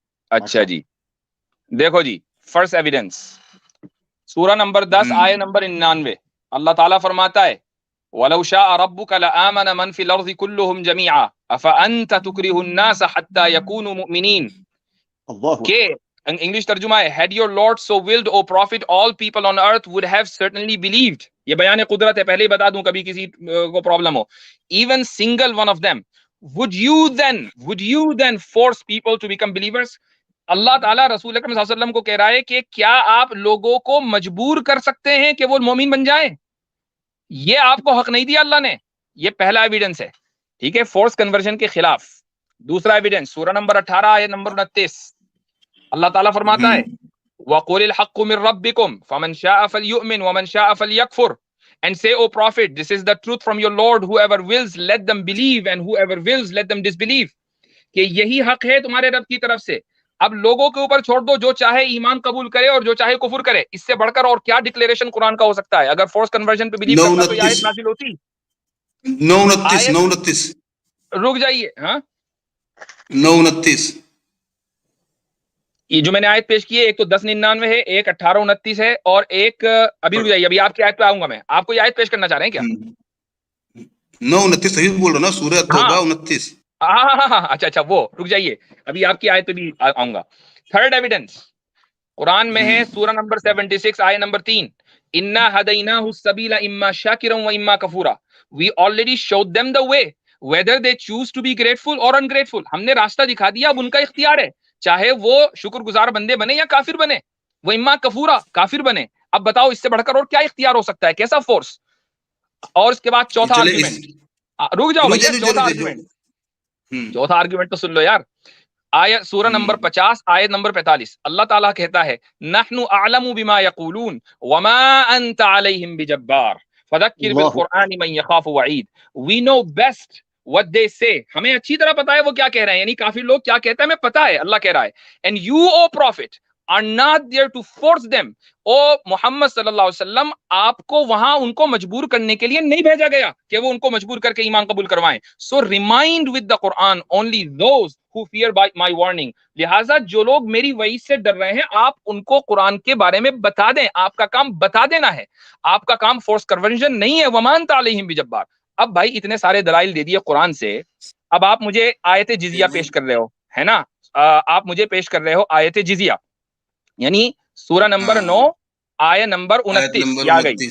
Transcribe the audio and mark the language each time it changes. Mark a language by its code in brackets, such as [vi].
[ur] اچھا جی, دیکھو جی, first evidence سورہ نمبر 10 آیت نمبر 99, اللہ تعالیٰ فرماتا ہے [ar] وَلَوْ شَاءَ رَبُّكَ لَآمَنَ مَنْ فِي الْأَرْضِ كُلُّهُمْ جَمِيعًا أَفَأَنْتَ تُكْرِهُ النَّاسَ حَتَّى يَكُونُوا مُؤْمِنِينَ. [ur] کہ انگلش ترجمہ ہے, [en] had your Lord so willed, O Prophet, all people on earth would have certainly believed. [ur] یہ بیان قدرت ہے, پہلے ہی بتا دوں کبھی کسی کو problem ہو. [en] Even single one of them. Would you then force people to become believers? [ur] اللہ تعالیٰ رسول اکرم صلی اللہ علیہ وسلم کو کہہ رہا ہے کہ کیا آپ لوگوں کو مجبور کر سکتے ہیں کہ وہ مومن بن جائیں؟ یہ آپ کو حق نہیں دیا اللہ نے. یہ پہلا ایویڈنس ہے, ٹھیک ہے, فورس کنورژن کے خلاف. دوسرا ایویڈنس سورہ نمبر 18 آیت نمبر 29, اللہ تعالیٰ فرماتا ہے [ar] وَقُلِ الْحَقُّ مِن رَبِّكُمْ فَمَنْ شَاءَ فَلْيُؤْمِنْ وَمَنْ شَاءَ فَلْيَكْفُرْ. [en] And say, O Prophet, this is the truth from your Lord. Whoever wills, let them believe, and whoever wills, let them disbelieve. [ur] کہ یہی حق ہے تمہارے رب کی طرف سے. اب لوگوں کے اوپر چھوڑ دو, جو چاہے ایمان قبول کرے اور جو چاہے کفر کرے. اس سے بڑھ کر اور کیا ڈکلیریشن قرآن کا ہو سکتا ہے؟ اگر فورس کنورژن پہ بلیو کرتا تو یہ آیت نازل ہوتی. 29 رک جائیے, ہاں 29 یہ جو میں نے آیت پیش کی ہے, ایک تو 10:99 ہے, ایک 18:29 ہے, اور ایک ابھی رک جائیے, ابھی آپ کی آیت پہ آؤں گا میں. آپ کو یہ آیت پیش کرنا چاہ رہے ہیں کیا؟ 29 صحیح بول رہا نا, سورہ توبہ 29. ہاں اچھا وہ رک جائیے, ابھی آپ کی آیت پہ بھی آؤں گا. تھرڈ ایویڈنس قرآن میں ہے سورہ نمبر 76 آیت number 3, [ar] اِنَّا هَدَيْنَاهُ السَّبِيلَ إِمَّا شَاكِرًا وَإِمَّا كَفُورًا. [en] We already showed them the way whether they choose to be grateful or ungrateful. [ur] ہم نے راستہ دکھا دیا, اب ان کا اختیار ہے, چاہے وہ شکر گزار بندے بنے یا کافر بنے. وہ [ar] اما کفورا, [ur] کافر بنے. اب بتاؤ اس سے بڑھ کر اور کیا اختیار ہو سکتا ہے, کیسا فورس؟ اور اس کے بعد چوتھا آرگیومنٹ, رک جاؤ بھیا, چوتھا آرگیومنٹ تو سن لو یار. آیت سورہ نمبر 50 آیت نمبر 45, اللہ تعالیٰ کہتا ہے [ar] نحن اعلم بما یقولون وما انت علیہم بجبار فذکر بالقرآن من یخاف وعید. [en] We know best what they say. [ur] ہمیں اچھی طرح پتا ہے وہ کیا کہہ رہے ہیں, یعنی کافر لوگ کیا کہتے ہیں ہمیں پتا ہے, اللہ کہہ رہا ہے. [en] And you, O Prophet, are not there to force them. [ur] او محمد صلی اللہ علیہ وسلم, آپ کو وہاں ان کو مجبور کرنے کے لیے نہیں بھیجا گیا کہ وہ ان کو مجبور کر کے ایمان قبول کروائیں. [en] So remind with the Quran only those who fear by my warning. [ur] لہٰذا جو لوگ میری وعید سے ڈر رہے ہیں, آپ ان کو قرآن کے بارے میں بتا دیں. آپ کا کام بتا دینا ہے, آپ کا کام فورس کنورژن نہیں ہے. [ar] وَمَا أَنْتَ عَلَيْهِمْ بِجَبَّارٍ. [ur] اب بھائی اتنے سارے دلائل دے دیے قرآن سے, اب آپ مجھے آیت جزیہ پیش کر رہے ہو, ہے نا, آپ مجھے پیش کر رہے ہو آیت جزیہ, یعنی سورہ نمبر 9 آیت نمبر 29 یہ آ گئی.